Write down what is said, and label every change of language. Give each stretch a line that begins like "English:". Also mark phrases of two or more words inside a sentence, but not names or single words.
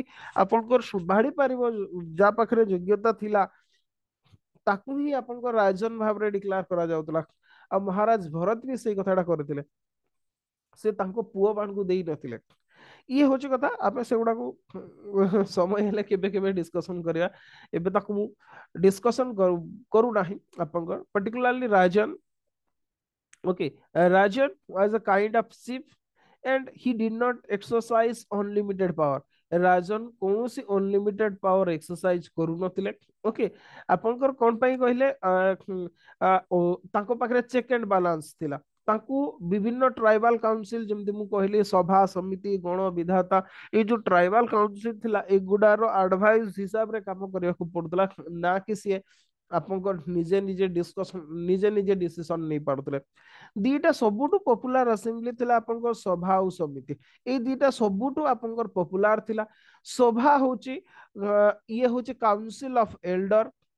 Odia: ଆପଣଙ୍କର ସମ୍ଭାଳି ପାରିବ ଯାହା ପାଖରେ ଯୋଗ୍ୟତା ଥିଲା ତାକୁ ହିଁ ଆପଣଙ୍କ ରାଜନ ଭାବରେ ଡିକ୍ଲାର କରାଯାଉଥିଲା ଆଉ ମହାରାଜ ଭରତ ବି ସେଇ କଥାଟା କରିଥିଲେ ସେ ତାଙ୍କ ପୁଅ ମାନଙ୍କୁ ଦେଇ ନଥିଲେ ଇଏ ହଉଛି କଥା ଆମେ ସେଗୁଡାକୁ ସମୟ ହେଲେ କେବେ କେବେ ଡିସ୍କସନ କରିବା ଏବେ ତାକୁ ମୁଁ ଡିସ୍କସନ କରୁନାହିଁ ଆପଣଙ୍କର particularly ରାଜନ
English: okay rajan was a kind of chief and he did not exercise unlimited power
Odia: ରାଜନ କୌଣସି
English: unlimited power exercise
Odia: କରୁନଥିଲେ ଓକେ ଆପଣଙ୍କର କଣ ପାଇଁ କହିଲେ ତାଙ୍କ ପାଖରେ
English: check and balance
Odia: ଥିଲା ତାଙ୍କୁ ବିଭିନ୍ନ
English: tribal council
Odia: ଯେମିତି ମୁଁ କହିଲି ସଭା ସମିତି ଗଣ ବିଧାତା ଏଇ ଯୋଉ
English: tribal council
Odia: ଥିଲା ଏଗୁଡାର ଆଡଭାଇସ ହିସାବରେ କାମ କରିବାକୁ ପଡୁଥିଲା ନା କି ସିଏ ଆପଣଙ୍କ ନିଜେ ନିଜେ ଡିସ୍କସନ ନିଜେ ନିଜେ ଡିସିସନ ନେଇ ପାରୁଥିଲେ ଦିଟା ସବୁଠୁ
English: popular assembly
Odia: ଥିଲା ଆପଣଙ୍କର ସଭା ଆଉ ସମିତି ଏଇ ଦିଟା ସବୁଠୁ ଆପଣଙ୍କର ପପୁଲାର ଥିଲା ସଭା ହଉଛି ଇଏ ହଉଛି
English: council of elder